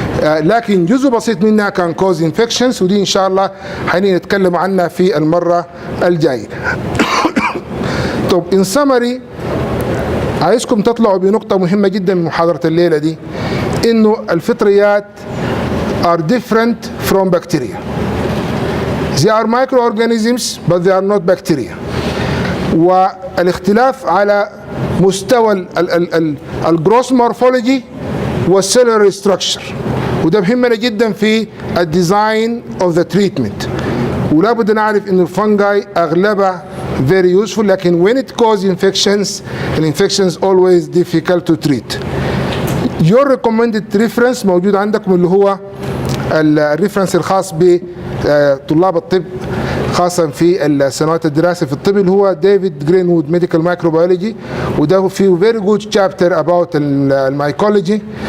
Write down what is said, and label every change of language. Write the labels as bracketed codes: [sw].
[ar] لكن جزء بسيط منها كان كوز انفكشنز، ودي ان شاء الله حنتكلم عنها في المره الجايه. طب ان سمري عايزكم تطلعوا بنقطه مهمه جدا من محاضره الليله دي، انه الفطريات [en] are different from bacteria. They are microorganisms but they are not bacteria. [ar] والاختلاف على مستوى الجروس مورفولوجي والسيلولار ستراكشر، وده مهمنا جدا في الديزاين اوف ذا تريتمنت. ولا بد نعرف ان الفنجاي اغلبها [en] very useful، لكن when it causes infections, the infections always difficult to treat. Your recommended reference [ar] موجود عندكم اللي هو الريفرنس الخاص بطلاب الطب خاصة في السنوات الدراسة في الطب، اللي هو ديفيد جرينوود ميديكال مايكروبيولوجي، وده فيه فيري جود شابتر اباوت المايكولوجي.